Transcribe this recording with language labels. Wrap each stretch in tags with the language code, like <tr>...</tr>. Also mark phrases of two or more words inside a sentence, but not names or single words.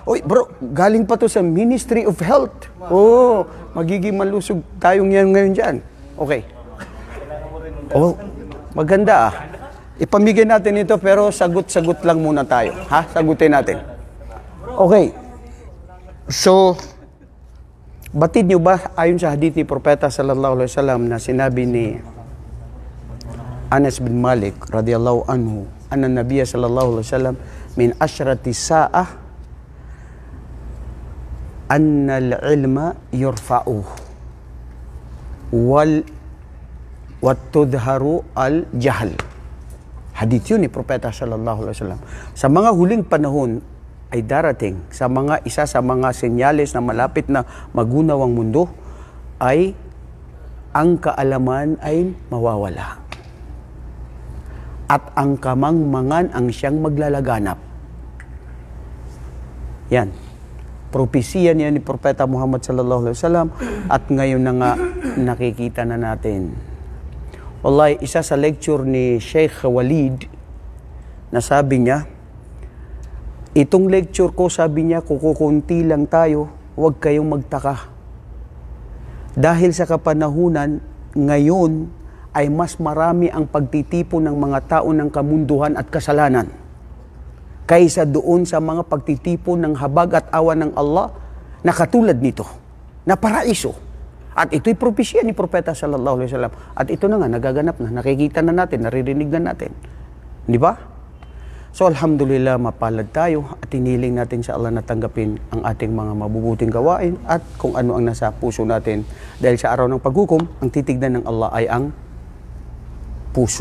<tl>Uy bro, galing pa to sa Ministry of Health. Oh, magiging malusog tayong yan ngayon dyan. Okay. Oh, maganda ah. Ipamigay natin ito pero sagot-sagot lang muna tayo. Ha? Sagutin natin. Okay. So, batid nyo ba ayon sa hadith ni Propeta</tl> <ar>صلى الله عليه وسلم</ar> <tl>na sinabi ni Anas bin Malik</tl> <ar>رضي الله عنه, أن النبي صلى الله عليه وسلم من أشراط الساعة أن العلم يرفع و ويظهر الجهل.</ar> <tl>Hadith yun ni Propeta</tl> <ar>صلى الله عليه وسلم.</ar> <tl>Sa mga huling panahon ay darating, sa mga isa sa mga senyales na malapit na magunaw ang mundo ay ang kaalaman ay mawawala. At ang kamangmangan ang siyang maglalaganap. Yan. Propesiya niya ni Propeta Muhammad</tl> <ar>صلى الله عليه وسلم,</ar> <tl>at ngayon na nga nakikita na natin. Wallahi, isa sa lecture ni Sheikh Walid na sabi niya, Itong lecture ko, sabi niya, kukunti lang tayo, huwag kayong magtaka. Dahil sa kapanahunan, ngayon ay mas marami ang pagtitipon ng mga tao ng kamunduhan at kasalanan kaysa doon sa mga pagtitipon ng habag at awa ng Allah na katulad nito, na paraiso. At ito'y propesya ni Propeta</tl> <ar>صلى الله عليه وسلم.</ar> <tl>At ito na nga, nagaganap na, nakikita na natin, naririnig na natin. Di ba? So alhamdulillah, mapalad tayo at iniling natin sa Allah na tanggapin ang ating mga mabubuting gawain at kung ano ang nasa puso natin. Dahil sa araw ng paghukom, ang titignan ng Allah ay ang puso.</tl>